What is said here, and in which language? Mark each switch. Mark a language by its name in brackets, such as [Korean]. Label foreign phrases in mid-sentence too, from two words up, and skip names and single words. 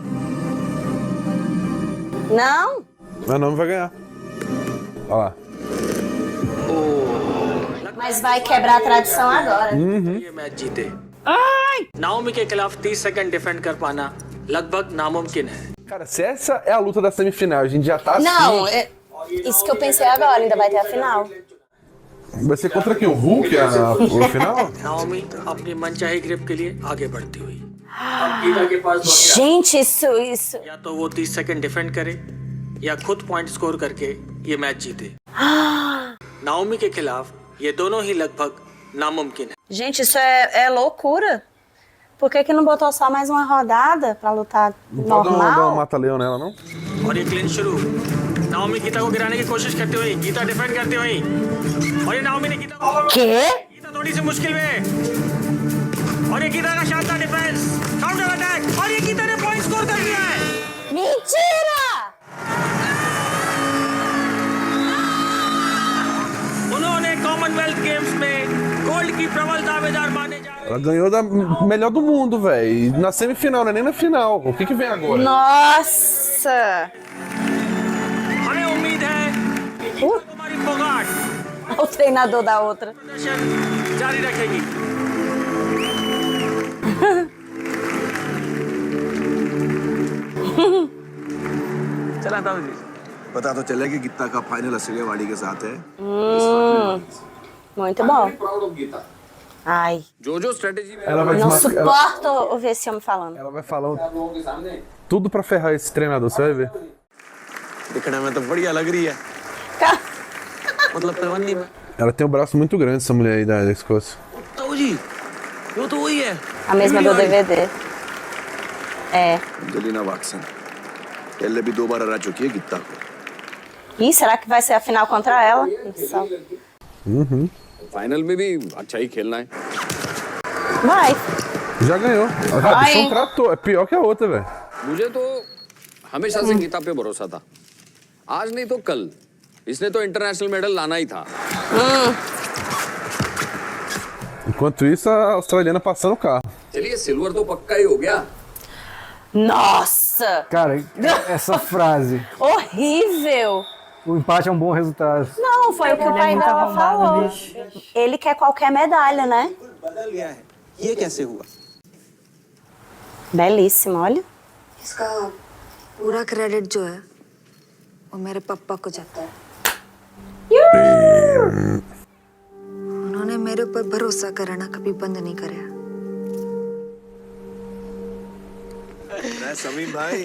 [Portuguese] Não? A Naomi vai ganhar. Olha lá. Mas vai quebrar a tradição agora. [Hindi] ये मैच जीते। नाओमी के खिलाफ 30 [English] second defend [Hindi] कर पाना लगभग नामुमकिन है। [Portuguese] Cara, se essa é a luta da semifinal, a gente já tá Não, assim. isso que eu pensei agora, ainda vai ter a final. Vai ser contra quem? O Hulk, o final? [Hindi] नाओमी अपनी मनचाही ग्रिप के लिए आगे बढ़ती हुई। गीता के पास [Portuguese] Gente, isso. [Hindi] या तो वो 30 [English] second defend [Hindi] करे या खुद [English] point score [Hindi] करके ये मैच जीते। नाओमी के खिलाफ ये दोनों ही लगभग नामुमकिन है। [Portuguese] Gente, isso é loucura. Por que não botou só mais uma rodada pra lutar Não pode dar um normal? mata-leão nela, não? [Hindi] और ये क्लीन शुरू। नाओमी गीता को गिराने की कोशिश करती हुई, गीता डिफेंड करती हुई और ये नाओमी ने गीता को गीता थोड़ी सी मुश्किल में और ये गीता का शानदार [English] defence, counter attack [Hindi] और ये गीता ने [English] point score [Hindi] कर दिया है। [Portuguese] Mentira! [Hindi] उन्होंने कॉमनवेल्थ गेम्स में गोल्ड की प्रबल दावेदार माने जा [Portuguese] Ela ganhou da melhor do mundo, velho. Na semifinal, não é nem na final. O que vem agora? Nossa! [Hindi] हमें उम्मीद है कि कुमारी फोगाट [Portuguese] O treinador da outra. [Hindi] प्रदर्शन जारी रखेगी। चला था जी। पता तो चले कि गीता का फाइनल असलियवाड़ी के साथ है। [Portuguese] Muito bom. Ai. [Hindi] जो स्ट्रेटेजी [Portuguese] Ela vai Não desmascarar. suporto ouvir esse homem falando. Ela vai falar tudo pra ferrar esse treinador, você vai ver. [Hindi] दिखने में तो बढ़िया लग रही है। मतलब पहलवानी में। [Portuguese] Ela tem um braço muito grande, essa mulher aí da Escócia. [Hindi] ताऊ जी, वो तो वही है। [Portuguese] A mesma do DVD. É. [Hindi] एंजेलिना वाटसन पहले भी 2 बार हरा चुकी है गीता को। [Portuguese] Ih, será que vai ser a final contra ela? Só. [Hindi] फाइनल में भी अच्छा ही खेलना है। [Portuguese] Vai. Já ganhou. A bichão tratou, é pior que a outra, velho. [Hindi] मुझे तो हमेशा से गीता पे भरोसा था। आज नहीं तो कल इसने तो [English] international medal [Hindi] लाना ही था। [Portuguese] Enquanto isso, a australiana passando o carro. [Hindi] चलिए सिल्वर तो पक्का ही हो गया। [Portuguese] Nossa! Cara, essa frase. Horrível! O empate é um bom resultado. Não, foi o que o pai dela falou. Ele quer qualquer medalha, né? [Hindi] बदल गया है। ये कैसे हुआ? [Portuguese] Belíssimo, olha. [Hindi] इसका पूरा क्रेडिट जो है वो मेरे पापा को जाता है। उन्होंने मेरे ऊपर भरोसा करना कभी बंद नहीं करा। समीम भाई